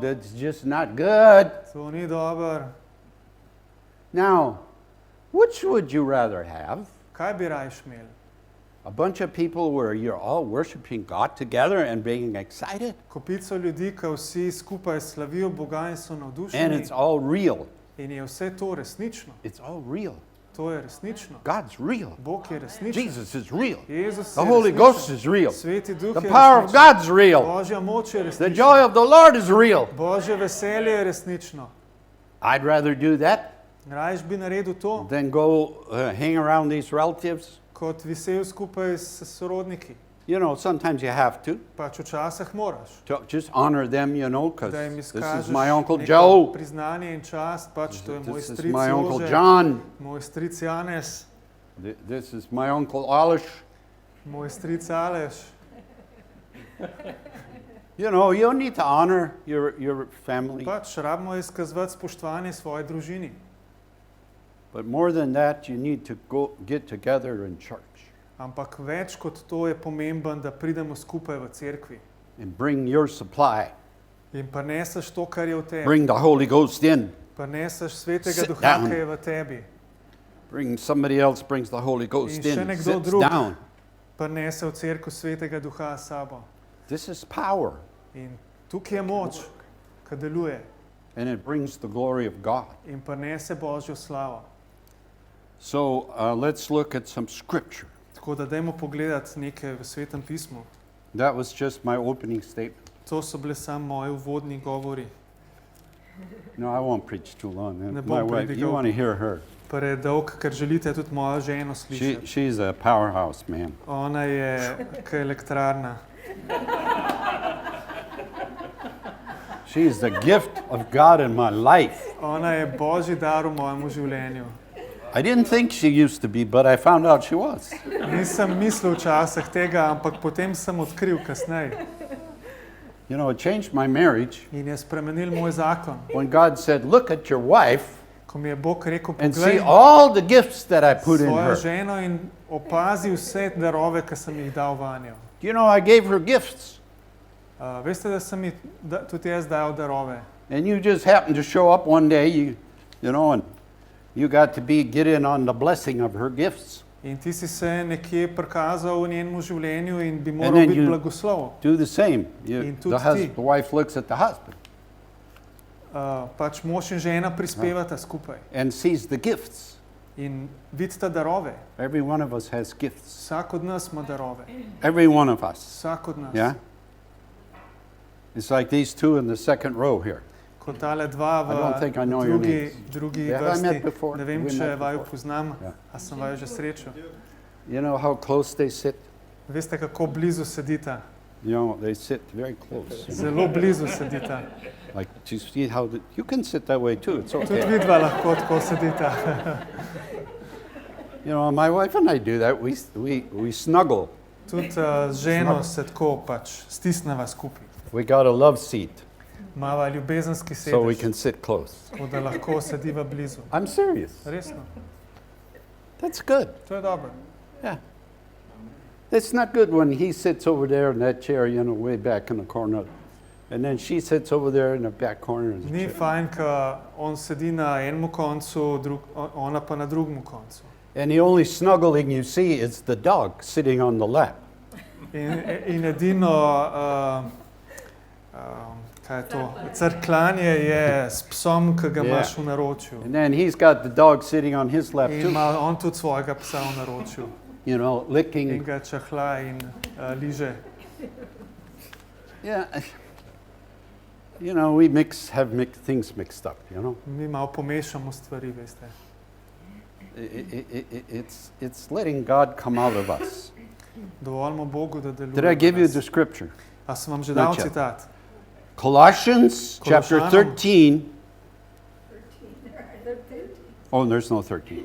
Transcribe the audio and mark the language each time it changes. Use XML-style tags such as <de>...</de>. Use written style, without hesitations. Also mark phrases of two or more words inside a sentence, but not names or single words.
<en>That's just not good.</en> <sl>To ni dobro.</sl> <en>Now, which would you rather have?</en> <sl>Kaj bi rajš imel?</sl> <en>A bunch of people where you're all worshiping God together and being excited,</en> <sl>Kopico ljudi, ki vsi skupaj slavijo Boga in so</sl> <en>and</en> <sl>navdušeni.</sl> <en>it's all real.</en> <sl>In je vse to resnično.</sl> <en>It's all real.</en> <sl>To je resnično.</sl> <en>God's real.</en> <sl>Bog je resničen.</sl> <en>Jesus is real.</en> <sl>Jezus</sl> <en>The</en> <sl>je</sl> <en>Holy</en> <sl>resničen.</sl> <en>Ghost is real.</en> <sl>Sveti Duh</sl> <en>The</en> <sl>je</sl> <en>power of</en> <sl>resničen.</sl> <en>God's real.</en> <sl>Božja moč je</sl> <en>The</en> <sl>resnična.</sl> <en>joy of the Lord is real.</en> <sl>Božje veselje je resnično.</sl> <en>I'd rather do that</en> <sl>Rajš bi naredil to,</sl> <en>than go hang around these relatives.</en> <sl>kot visel skupaj s sorodniki.</sl> <en>You know, sometimes you have to</en> <sl>Pač včasih moraš,</sl> <en>just honor them, you know, because</en> <sl>da jim</sl> <en>this</en> <sl>izkažeš</sl> <en>is my Uncle</en> <sl>neko</sl> <en>Joe.</en> <sl>priznanje in čast. Pač to je moj</sl> <en>This is</en> <sl>stric</sl> <en>my Uncle</en> <sl>Jože,</sl> <en>John.</en> <sl>moj stric Janez,</sl> <en>This is my Uncle Alish.</en> <sl>moj stric Aleš.</sl> <en>You know, you need to honor your family.</en> <sl>Pač rabimo izkazovati spoštovanje svoji družini.</sl> <en>But more than that, you need to go get together in church</en> <sl>Ampak več kot to je pomemben, da pridemo skupaj v cerkvi</sl> <en>and bring your supply.</en> <sl>in prineseš to, kar je v tebi.</sl> <en>Bring the Holy Ghost in.</en> <sl>Prineseš Svetega</sl> <en>Sit</en> <sl>Duha,</sl> <en>down.</en> <sl>ki je v tebi.</sl> <en>Bring somebody else brings the Holy Ghost</en> <sl>In še</sl> <en>in.</en> <sl>nekdo</sl> <en>Sits</en> <sl>drug</sl> <en>down.</en> <sl>prinese v cerkev Svetega Duha s sabo.</sl> <en>This is power,</en> <sl>In tukaj je moč, ki deluje</sl> <en>and it brings the glory of God.</en> <sl>in prinese Božjo slavo.</sl> <en>So let's look at some scripture.</en> <sl>Tako da dajmo pogledati nekaj v Svetem pismu.</sl> <en>That was just my opening statement.</en> <sl>To so bile samo moji uvodni govori.</sl> <en>No, I won't preach too long.</en> <sl>Ne</sl> <en>My</en> <sl>bom</sl> <en>wife, you</en> <sl>predigal.</sl> <en>want to hear her.</en> <sl>Predolg, ker želite tudi mojo ženo slišati.</sl> <en>She's a powerhouse, man.</en> <sl>Ona je k elektrarna.</sl> <en>She's the gift of God in my life.</en> <sl>Ona je Božji dar v mojem življenju.</sl> <en>I didn't think she used to be, but I found out she was.</en> <sl>Nisem mislil včasih tega, ampak potem sem odkril kasneje.</sl> <en>You know, it changed my marriage</en> <sl>In je spremenil moj zakon.</sl> <en>when God said, look at your wife</en> <sl>Ko mi je Bog rekel,</sl> <en>and see</en> <sl>poglej</sl> <en>all the gifts that I put in</en> <sl>svojo</sl> <en>her.</en> <sl>ženo in opazi vse darove, ki sem jih dal vanjo.</sl> <en>You know, I gave her gifts,</en> <sl>Veste, da sem ji tudi jaz dal darove.</sl> <en>and you just happened to show up one day, you know, and you got to get in on the blessing of her gifts.</en> <sl>In ti si se nekje prikazal v njenem življenju in bi</sl> <en>And</en> <sl>moral</sl> <en>then</en> <sl>biti</sl> <en>you-</en> <sl>blagoslov.</sl> <en>Do the same.</en> <sl>In tudi</sl> <en>The wife looks at the husband</en> <sl>Pač mož in žena prispevata skupaj</sl> <en>and sees the gifts.</en> <sl>in vidita darove.</sl> <en>Every one of us has gifts.</en> <sl>Vsak od nas ima darove.</sl> <en>Every one of us.</en> <sl>Vsak od nas.</sl> <en>Yeah? It's like these two in the second row here.</en> <sl>Kot tale dva</sl> <en>I don't think I know your names.</en> <sl>drugi</sl> <en>Have I met</en> <sl>vrsti.</sl> <en>before?</en> <sl>Ne vem,</sl> <en>Have we</en> <sl>če</sl> <en>met</en> <sl>vaju</sl> <en>before?</en> <sl>poznam, Ja. a sem vaju že srečal.</sl> <en>You know how close they sit?</en> <sl>Veste, kako blizu sedita?</sl> <en>You know, they sit very close. You know?</en> <sl>Zelo blizu sedita.</sl> <en>Like, do you see how you can sit that way too. It's</en> <sl>Tudi</sl> <en>okay.</en> <sl>vidva lahko tako sedita.</sl> <en>You know, my wife and I do that. We snuggle.</en> <sl>Tudi z ženo se tako pač stisneva skupaj.</sl> <en>We got a love seat</en> <sl>Mava ljubezenski</sl> <en>so we</en> <sl>sedež,</sl> <en>can sit close.</en> <sl>tako da lahko sediva blizu.</sl> <en>I'm serious.</en> <sl>Resno,</sl> <en>That's good.</en> <sl>to je dobro.</sl> <en>Yeah. It's not good when he sits over there in that chair, you know, way back in the corner. And then she sits over there in the back corner. Of the</en> <sl>Ni</sl> <en>chair.</en> <sl>fajn, ko on sedi na enem koncu, ona pa na drugem koncu.</sl> <en>And the only snuggling you see is the dog sitting on the lap.</en> <sl>In edino, kaj je to, crkljanje je s psom, ki ga imaš v naročju.</sl> <en>And then he's got the dog sitting on his lap</en> <sl>In</sl> <en>too,</en> <sl>ima on tudi svojega psa v naročju.</sl> <en>you know,</en> <sl>In</sl> <en>licking.</en> <sl>ga čahla in liže.</sl> <en>Yeah. You know, we have things mixed up, you know.</en> <sl>Mi malo pomešamo stvari, veste.</sl> <en>It's letting God come out of us.</en> <sl>Dovolimo Bogu, da deluje.</sl> <en>Did I give</en> <sl>v</sl> <en>you</en> <sl>nas.</sl> <en>the scripture?</en> <sl>A sem vam že dal</sl> <en>Not yet.</en> <sl>citat?</sl> <en>Colossians chapter</en> <sl>Kolossanom.</sl> <en>13. Oh, there's no 13.</en>